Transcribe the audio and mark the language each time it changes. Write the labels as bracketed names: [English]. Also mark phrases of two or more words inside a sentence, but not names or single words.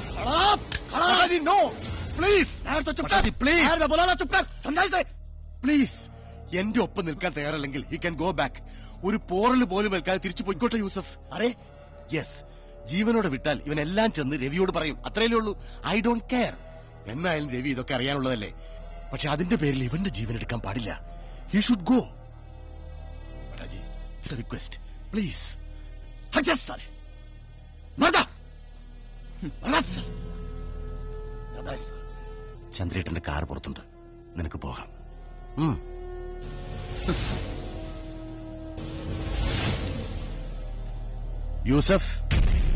[Hindi] खड़ा नो प्लीज। तो चुप कर प्लीज. मैं बोला ना चुप कर, समझाई से [Malayalam] പ്ലീസ്. എന്റെ ഒപ്പം നിൽക്കാൻ തയ്യാറല്ലെങ്കിൽ [English] he can go back. [Malayalam] ഒരു പോറൽ പോലും ഏൽക്കാതെ തിരിച്ചു പോയിക്കോട്ടെ യൂസഫ്. [Hindi] अरे [Malayalam] യെസ്, ജീവനോടെ വിട്ടാൽ ഇവനെല്ലാം ചെന്ന് രവിയോട് പറയും, അത്രയല്ലേ ഉള്ളൂ. [English] I don't care. [Malayalam] എന്നായാലും രവി ഇതൊക്കെ അറിയാനുള്ളതല്ലേ. പക്ഷെ അതിന്റെ പേരിൽ ഇവന്റെ ജീവൻ എടുക്കാൻ പാടില്ല. [English] He should go. Bhattaji, it's a request, please. [Hindi] हट जा साले, मर जा। [Malayalam] ചന്ദ്രേട്ടന്റെ കാർ പുറത്തുണ്ട്, നിനക്ക് പോകാം. യൂസഫ്,